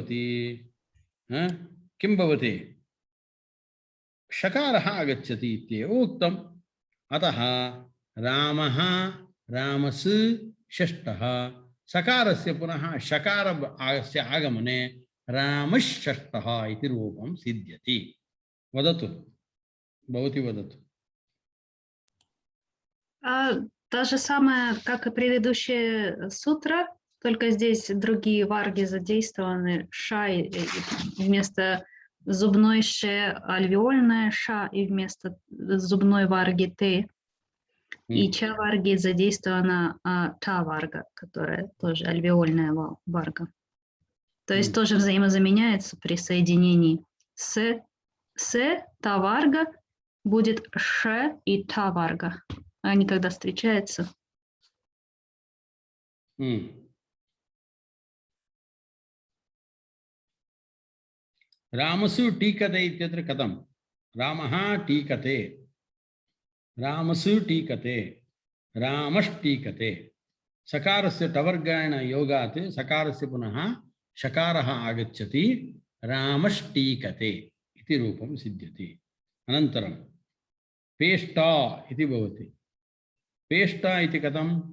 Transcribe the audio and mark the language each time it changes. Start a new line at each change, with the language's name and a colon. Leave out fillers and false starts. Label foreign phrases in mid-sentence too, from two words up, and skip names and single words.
Sanskrit: भवति शकारः आगच्छति इत्येव उक्तम् अतः रामः रामस् षष्ठः सकारस्य पुनः शकारस्य आगमने रामषष्ठः इति रूपं सिद्ध्यति वदतु भवती वदतु
Russian: То же самое, как и предыдущий сутра, только здесь другие варги задействованы. Ша вместо зубной ше альвеольная ша и вместо зубной варги т. И ча варги задействована та варга, которая тоже альвеольная варга. То есть тоже взаимозаменяется при соединении с та варга будет ш и та варга. Они когда встречаются,
Sanskrit: रामसु टीकते इत्यत्र कथं रामः टीकते रामसु टीकते रामष्टीकते सकारस्य टवर्गायण योगात् सकारस्य पुनः शकारः आगच्छति रामष्टीकते इति रूपं सिद्ध्यति अनन्तरं पेष्टा इति भवति पेष्टा इति कथं